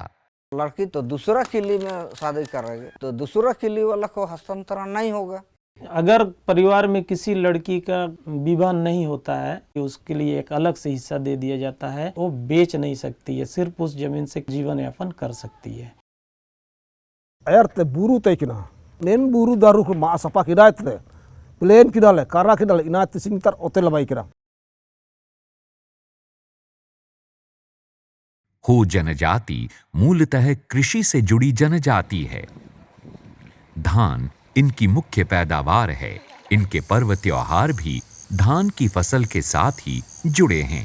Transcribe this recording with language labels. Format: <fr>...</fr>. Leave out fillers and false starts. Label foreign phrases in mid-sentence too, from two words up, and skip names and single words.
<hi>लड़की तो दूसरा किली में शादी करेगी तो दूसरा किली वाला को हस्तांतरण नहीं होगा। अगर परिवार में किसी लड़की का विवाह नहीं होता है तो उसके लिए एक अलग से हिस्सा दे दिया जाता है। वो बेच नहीं सकती है, सिर्फ उस जमीन से जीवन यापन कर सकती है।</hi> <hoc>Erte buru teh kina, nen buru daru ke mak sapa kira itu, plane kira le, kara kira le, ina itu singtar hotel labai kira.</hoc> <hi>हो जनजाति मूलतः कृषि से जुड़ी जनजाति है। धान इनकी मुख्य पैदावार है। इनके पर्व त्योहार भी धान की फसल के साथ ही जुड़े हैं।</hi>